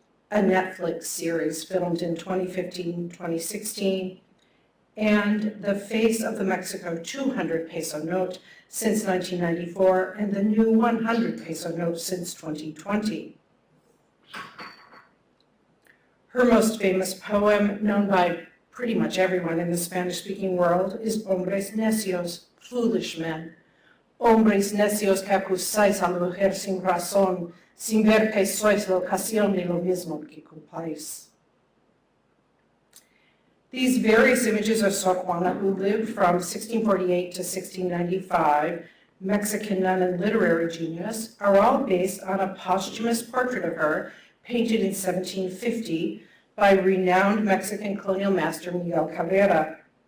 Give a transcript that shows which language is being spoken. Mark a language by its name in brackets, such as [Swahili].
[English] a Netflix series filmed in 2015-2016, and the face of the Mexico 200 peso note since 1994 and the new 100 peso note since 2020. Her most famous poem, known by pretty much everyone in the Spanish-speaking world, is Hombres Necios, Foolish Men. [Spanish] Hombres necios que acusáis a la mujer sin razón, sin ver que sois la ocasión de lo mismo que culpáis. [English] These various images of Sor Juana, who lived from 1648 to 1695, Mexican nun and literary genius, are all based on a posthumous portrait of her painted in 1750 by renowned Mexican colonial master Miguel Cabrera.